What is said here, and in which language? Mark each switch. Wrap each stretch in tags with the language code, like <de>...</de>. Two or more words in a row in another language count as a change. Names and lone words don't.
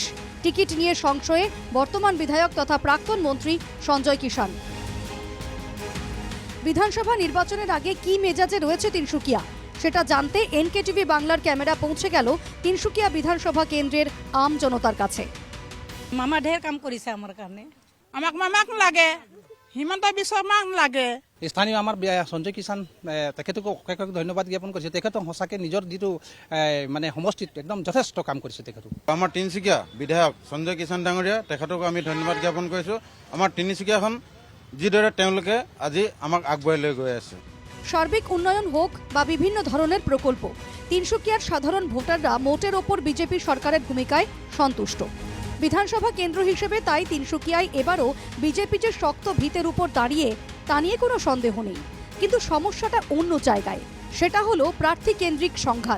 <bn>টিকিট নিয়ে সংশয়ে বর্তমান বিধায়ক তথা প্রাক্তন মন্ত্রী সঞ্জয় কিষাণ। বিধানসভা নির্বাচনের আগে কি মেজাজে রয়েছে তিনসুকিয়া সেটা জানতে এনকেটিভি বাংলার ক্যামেরা পৌঁছে গেল তিনসুকিয়া বিধানসভা কেন্দ্রের আম জনতার কাছে।</bn> <as>মামা ঢের কাম কৰিছে আমার কারণে। আমাক মামাক লাগে, হিমন্ত বিশ্ব শৰ্মাক লাগে। স্থানীয় আমাৰ সঞ্জয় কিষাণ তেখেতকো অশেষ ধন্যবাদ জ্ঞাপন কৰিছে। তেখেতক সঁচাকৈ নিজৰ যিটো মানে সমষ্টিত একদম যথেষ্ট কাম কৰিছে তেখেতক। আমাৰ তিনিচুকীয়া বিধায়ক সঞ্জয় কিষাণ ডাঙৰীয়া তেখেতকো আমি ধন্যবাদ জ্ঞাপন কৰিছোঁ। আমাৰ তিনিচুকীয়াখন যিদৰে তেওঁলোকে আজি আমাক আগবঢ়াই লৈ গৈ আছে।</as> <bn>সার্বিক উন্নয়ন হোক বা বিভিন্ন ধরনের প্রকল্প, তিনসুকিয়ার সাধারণ ভোটাররা মোটের ওপর বিজেপি সরকারের ভূমিকায় সন্তুষ্ট। বিধানসভা কেন্দ্র হিসেবে তাই তিনসুকিয়ায় এবারও বিজেপি যে শক্ত ভিতের উপর দাঁড়িয়ে তা নিয়ে কোনো সন্দেহ নেই। কিন্তু সমস্যাটা অন্য জায়গায়, সেটা হলো প্রার্থী কেন্দ্রিক সংঘাত।</bn>